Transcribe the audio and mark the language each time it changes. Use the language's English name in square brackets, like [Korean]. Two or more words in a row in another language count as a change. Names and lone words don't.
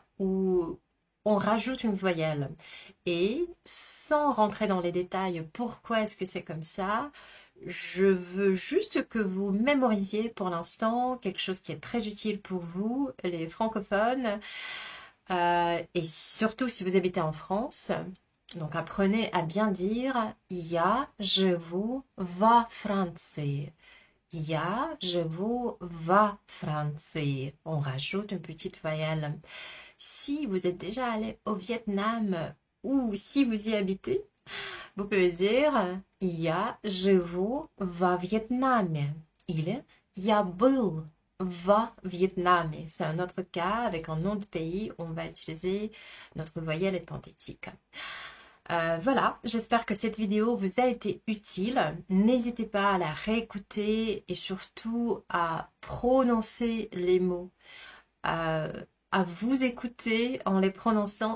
[French] Où on rajoute une voyelle. Et sans rentrer dans les détails, pourquoi est-ce que c'est comme ça? Je veux juste que vous mémorisiez pour l'instant quelque chose qui est très utile pour vous, les francophones, et surtout si vous habitez en France. Donc apprenez à bien dire [Russian] Я живу во Франции. Я живу во Франции. [French] On rajoute une petite voyelle. Si vous êtes déjà allé au Vietnam ou si vous y habitez, vous pouvez dire [Russian] Я живу во Вьетнаме. Или Я был во Вьетнаме. [French] C'est un autre cas avec un nom de pays où on va utiliser notre voyelle épanthétique. Voilà, j'espère que cette vidéo vous a été utile. N'hésitez pas à la réécouter et surtout à prononcer les mots, à vous écouter en les prononçant.